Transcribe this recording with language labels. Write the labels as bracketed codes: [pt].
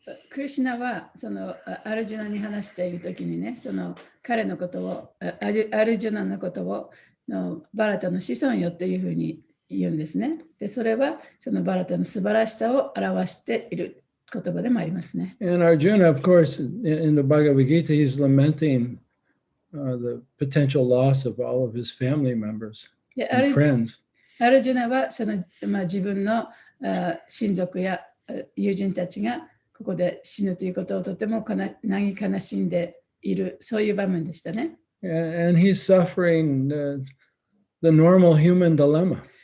[ja] クリシュナはそのアルジュナに話しているときにね、その彼のことを、アルジュナのことをバラタの子孫よっていうふうに言うんですね。で、それはそのバラタの素晴らしさを表している言葉でもありますね。 [en] And Arjuna, of course, in the Bhagavad Gita, he's lamenting the potential loss of all of his family members and friends. [ja] アルジュナはその、自分の親族や友人たちがここで死ぬということをとても嘆き悲しんでいる、そういう場面でしたね。 [en] And he's suffering the normal human dilemma.